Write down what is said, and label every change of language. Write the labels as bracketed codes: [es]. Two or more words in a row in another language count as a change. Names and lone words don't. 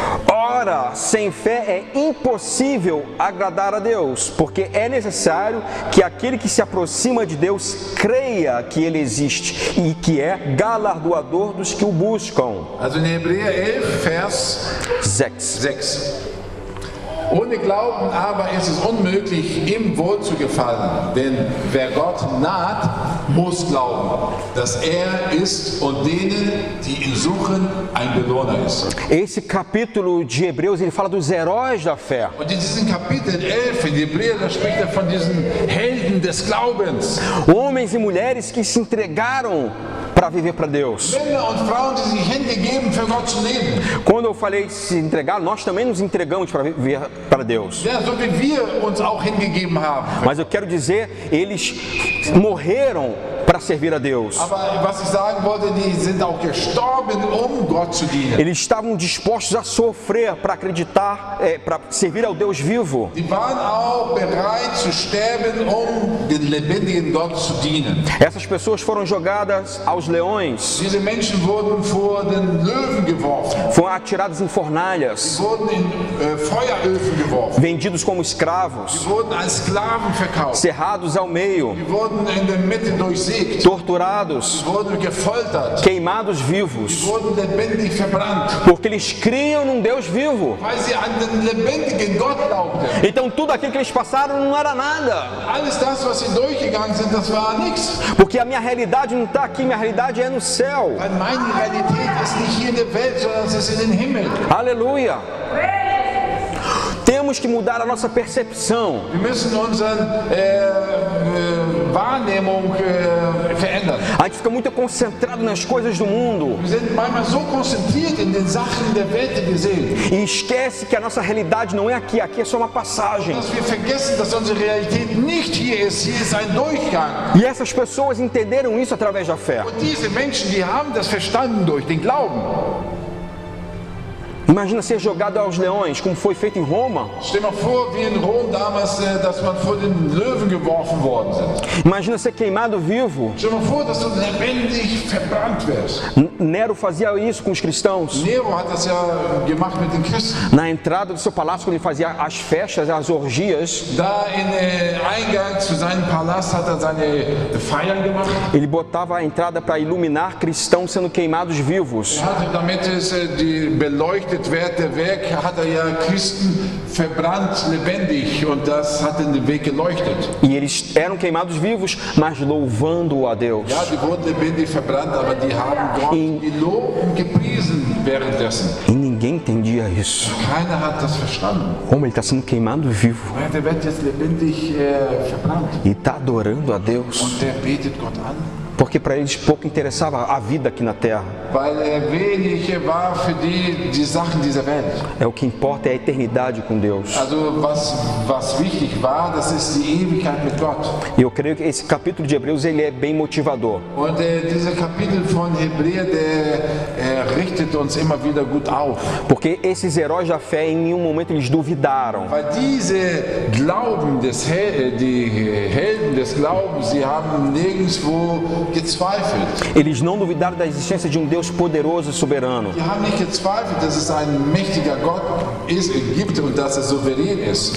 [pt] Ora, sem fé é impossível agradar a Deus, porque é necessário que aquele que se aproxima de Deus creia que Ele existe e que é galardoador dos que o buscam. [de] Also in Hebräer 11, Vers 6. 6. Ohne Glauben aber ist es unmöglich, ihm wohl zu gefallen. Denn wer Gott naht, muss glauben, dass er ist und denen, die ihn suchen, ein Belohner ist. [pt] Esse capítulo de Hebreus, ele fala dos heróis da fé. [de] Und in diesem Kapitel 11 in Hebräer, da spricht er von diesen Helden des Glaubens. [pt] Homens e mulheres que se entregaram para viver para Deus. [de] Männer und Frauen, die sich hingegeben, für Gott zu leben. [pt] Quando eu falei se entregar, nós também nos entregamos para viver para Deus. [de] Ja, so wie wir uns auch hingegeben haben. [pt] Mas eu quero dizer, eles morreram para servir a Deus. [de] Aber was ich sagen wollte, die sind auch gestorben, Gott zu dienen. [pt] Eles estavam dispostos a sofrer para acreditar, para servir ao Deus vivo. [de] Die waren auch bereit zu sterben, den lebendigen Gott zu dienen. [pt] Essas pessoas foram jogadas aos leões, [de] Diese Menschen wurden vor den Löwen geworfen, [pt] foram atirados em fornalhas, [de] wurden in Feueröfen geworfen, [pt] vendidos como escravos, [de] wurden als Sklaven verkauft, [pt] cerrados ao meio, [de] wurden in der Mitte durchsägt, [pt] torturados, [de] wurden gefoltert, [pt] queimados vivos, [de] wurden lebendig verbrannt, [pt] porque eles criam num Deus vivo. [de] weil sie an den lebendigen Gott glaubten. [pt] Então tudo aquilo que eles passaram não era nada, [de] Alles das, was sie durchgegangen sind, das war nichts. [pt] porque a minha realidade não está aqui, minha realidade é no céu. [de] Weil meine Realität ist nicht hier in der Welt, sondern es ist in den Himmel. [pt] Aleluia! Temos que mudar a nossa percepção. [de] Wir müssen unsere Wahrnehmung verändern. [pt] A gente fica muito concentrado nas coisas do mundo [de] Wir sind manchmal so konzentriert in den Sachen der Welt, die wir sehen, [pt] e esquece que a nossa realidade não é aqui, aqui é só uma passagem. [de] dass wir vergessen, dass unsere Realität nicht hier ist. Hier ist ein Durchgang. [pt] E essas pessoas entenderam isso através da fé. [de] Und diese Menschen, die haben das verstanden durch den Glauben. [pt] Imagina ser jogado aos leões, como foi feito em Roma. [de] Stell dir mal vor, wie in Rom damals, dass man vor den Löwen geworfen worden sind. [pt] Imagina ser queimado vivo. [de] Stell dir mal vor, dass du lebendig verbrannt wirst. [pt] Nero fazia isso com os cristãos. [de] Nero hat das ja gemacht mit den Christen. [pt] Na entrada do seu palácio, quando ele fazia as festas, as orgias, [de] Da in Eingang zu seinem Palast hat er seine Feiern gemacht. [pt] ele botava a entrada para iluminar cristãos sendo queimados vivos. [de] Damit es beleuchtet wird, der Weg, hat er ja Christen verbrannt lebendig und das hat den Weg geleuchtet. [pt] E eles eram queimados vivos, mas louvando a Deus. [de] Ja, die wurden lebendig verbrannt, aber die haben Gott gelobt und gepriesen währenddessen. [pt] E ninguém entendia isso. [de] Keiner hat das verstanden. [pt] Como ele está sendo queimado vivo [de] Der wird jetzt lebendig verbrannt [pt] e está adorando a Deus. [de] und der betet Gott an. [pt] Porque para eles pouco interessava a vida aqui na terra. [de] Weil wenig war für die Sachen dieser Welt. [pt] É o que importa é a eternidade com Deus. [de] Also was wichtig war, das ist die Ewigkeit mit Gott. [pt] E eu creio que esse capítulo de Hebreus ele é bem motivador. [de] Und dieser Kapitel von Hebräer, der richtet uns immer wieder gut auf. [pt] Porque esses heróis da fé em nenhum momento eles duvidaram. [de] Weil diese Glauben die Helden des Glaubens, sie haben nirgendwo gezweifelt. [pt] Eles não duvidaram da existência de um Deus poderoso e soberano. [de] Die haben nicht gezweifelt, dass es ein mächtiger Gott gibt und dass er souverän ist.